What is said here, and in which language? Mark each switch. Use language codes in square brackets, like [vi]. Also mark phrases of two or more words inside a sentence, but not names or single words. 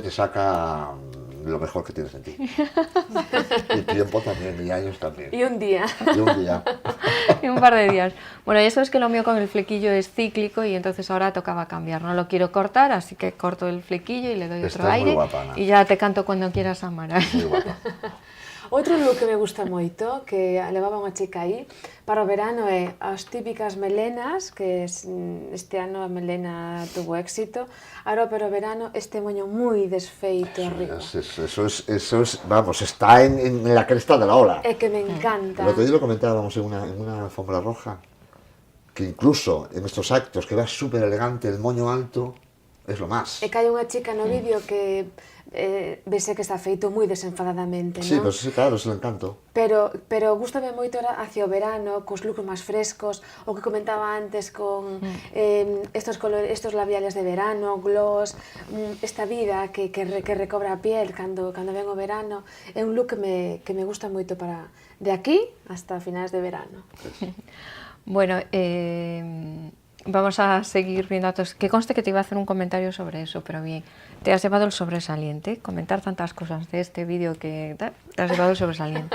[es] flequillo te saca lo mejor que tienes en ti. Y tiempo también, y años también. Y un día. Y un día. Y un par de días. Bueno, ya sabes que lo mío con el flequillo es cíclico y entonces ahora tocaba cambiar. No lo quiero cortar, así que corto el flequillo y le doy Estás otro muy aire. guapa, Ana. Y ya te canto cuando quieras, Amara. Muy guapa. [gl] Outro look que me gusta moito, que levaba unha chica aí, para o verano é as típicas melenas, que este ano a melena [es] tuvo éxito, ahora [gl] para o verano este moño moi desfeito arriba. [es] Eso es, vamos, está en la cresta de la ola. [gl] É que me encanta. [es] El otro día lo comentábamos en una alfombra roja, que incluso en estos actos que vas súper elegante, el moño alto, es lo más. [gl] E que hai unha chica no vídeo que vese que está feito moi desenfadadamente, [es] Sí, [gl] non? [es] pues sí, claro, es el encanto. [gl] Pero gústame moito hacia o verano, cos looks máis frescos, o que comentaba antes con [es] estos labiales [gl] de verano, gloss, esta vida que recobra a piel cando ven o verano, é un look que me gusta moito para de aquí hasta finais de verano. [es] Bueno, vamos a seguir viendo datos. Que conste que te iba a hacer un comentario sobre eso, pero bien, te has llevado el sobresaliente. Comentar tantas cosas de este vídeo que te has llevado el sobresaliente.